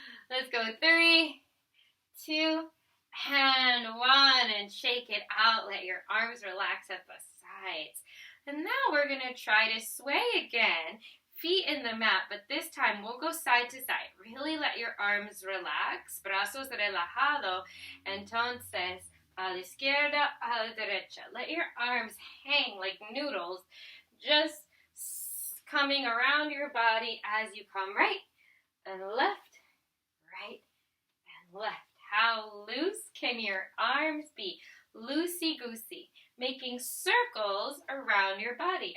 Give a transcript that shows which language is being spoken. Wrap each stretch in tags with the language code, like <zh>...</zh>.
<en>Let's go 3, 2, and 1, and shake it out. Let your arms relax at the sides. And now we're going to try to sway again. Feet in the mat, but this time we'll go side to side. Really let your arms relax.</en> <es>Brazos relajado. Entonces, a la izquierda, a la derecha.</es> <en>Let your arms hang like noodles, just coming around your body as you come right and left, right and left. How loose can your arms be? Loosey-goosey, making circles around your body.</en>